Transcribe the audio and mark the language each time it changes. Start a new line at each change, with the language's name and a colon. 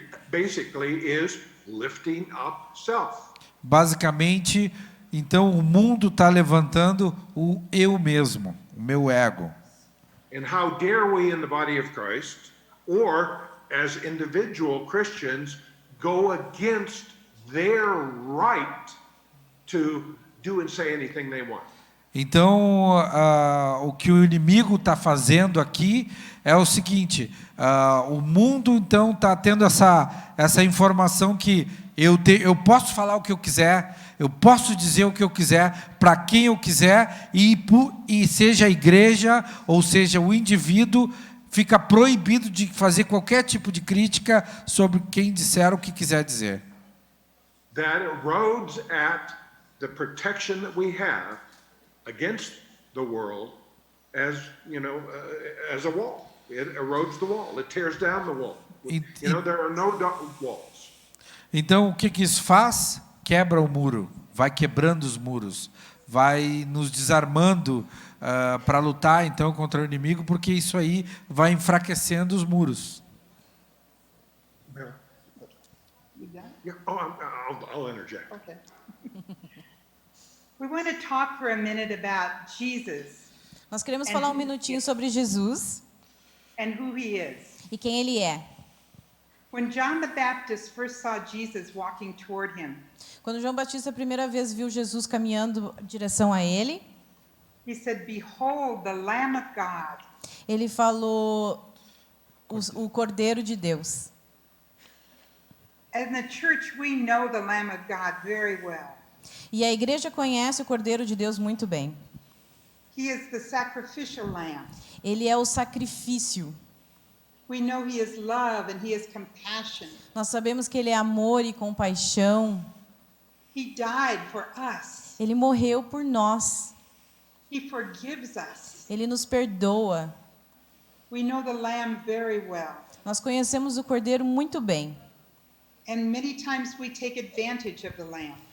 English: basically is lifting up self.
Portuguese: Basicamente, então o mundo está levantando o eu mesmo, o meu ego.
English: And how dare we in the body of Christ, or as individual Christians, go against their right to do and say anything they want?
Portuguese: Então, o que o inimigo está fazendo aqui é o seguinte: o mundo então está tendo essa informação que eu posso falar o que eu quiser, eu posso dizer o que eu quiser, para quem eu quiser, e seja a igreja ou seja o indivíduo, fica proibido de fazer qualquer tipo de crítica sobre quem disser o que quiser dizer.
English: That erodes at the protection that we have against the world as, as a wall. It erodes the wall. It tears down the wall. There are no walls.
Portuguese: Então, o que isso faz? Quebra o muro, vai quebrando os muros, vai nos desarmando para lutar então contra o inimigo, porque isso aí vai enfraquecendo os muros.
English: I'll interject. Okay. We want to talk for a minute about Jesus
Portuguese: Nós queremos falar um minutinho sobre Jesus
English: and who he is.
Portuguese: e quem ele é.
English: When John the Baptist first saw Jesus walking toward him,
Portuguese: Quando João Batista a primeira vez viu Jesus caminhando em direção a ele,
English: he said, "Behold the Lamb of God."
Portuguese: ele falou o Cordeiro de Deus.
English: In the church, we know the Lamb of God very well.
Portuguese: E a igreja conhece o Cordeiro de Deus muito bem.
English: He is the sacrificial lamb.
Portuguese: Ele é o sacrifício.
English: We know he is love and he is compassion.
Portuguese: Nós sabemos que ele é amor e compaixão.
English: He died for us.
Portuguese: Ele morreu por nós.
English: He forgives us.
Portuguese: Ele nos perdoa.
English: We know the lamb very well.
Portuguese: Nós conhecemos o Cordeiro muito bem.
English: And many times we take advantage of the lamb.